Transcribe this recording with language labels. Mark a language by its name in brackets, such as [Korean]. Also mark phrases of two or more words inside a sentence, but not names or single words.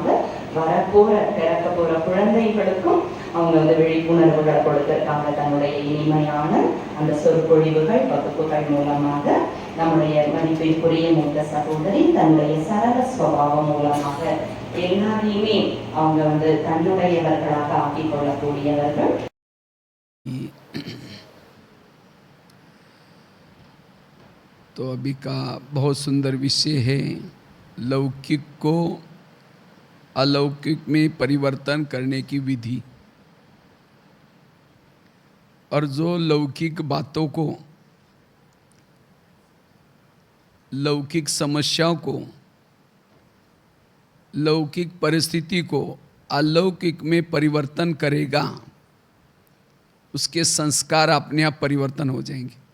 [Tamil] பிறக்க போகிற குழந்தைகளுக்கும் அவங்க வந்து விழிப்புணர்வுகளை கொடுத்துருக்காங்க. தன்னுடைய இனிமையான அந்த சொற்பொழிவுகள் வகுப்புகள் மூலமாக நம்முடைய மதிப்பிற்குரிய மூத்த சகோதரி தன்னுடைய சரள சுபாவம் மூலமாக எல்லாரையுமே அவங்க வந்து தன்னுடையவர்களாக ஆக்கிக் கொள்ளக்கூடியவர்கள். [Hindi] तो अभी का बहुत सुंदर विषय है, लौकिक को अलौकिक में परिवर्तन करने की विधि। और जो लौकिक बातों को, लौकिक समस्याओं को, लौकिक परिस्थिति को अलौकिक में परिवर्तन करेगा, उसके संस्कार अपने आप परिवर्तन हो जाएंगे।